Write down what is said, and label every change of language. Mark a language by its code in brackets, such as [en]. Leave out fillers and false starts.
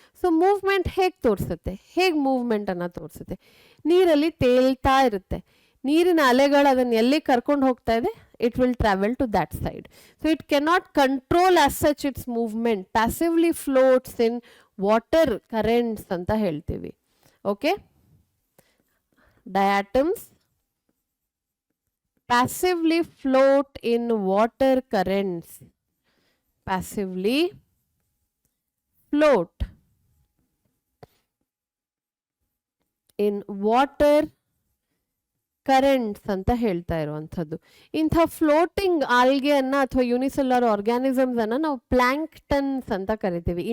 [kn] So movement ಹೇಗೆ ತೋರಿಸುತ್ತೆ, ಹೇಗೆ ಮೂವ್ಮೆಂಟನ್ನು ತೋರಿಸುತ್ತೆ? ನೀರಲ್ಲಿ ತೇಲ್ತಾ ಇರುತ್ತೆ, ನೀರಿನ ಅಲೆಗಳು ಅದನ್ನು ಎಲ್ಲಿ ಕರ್ಕೊಂಡು ಹೋಗ್ತಾ ಇದೆ, [en] It will travel to that side. So it cannot control as such its movement, passively floats in water currents [kn] ಅಂತ ಹೇಳ್ತೀವಿ. [en] Okay, diatoms passively float in water currents. Passively float in water currents [kn] ಅಂತ ಹೇಳ್ತಾ ಇರುವಂಥದ್ದು. ಇಂಥ ಫ್ಲೋಟಿಂಗ್ ಆಲ್ಗೆಯನ್ನು ಅಥವಾ unicellular organisms ಅನ್ನು ನಾವು plankton ಅಂತ ಕರಿತೀವಿ.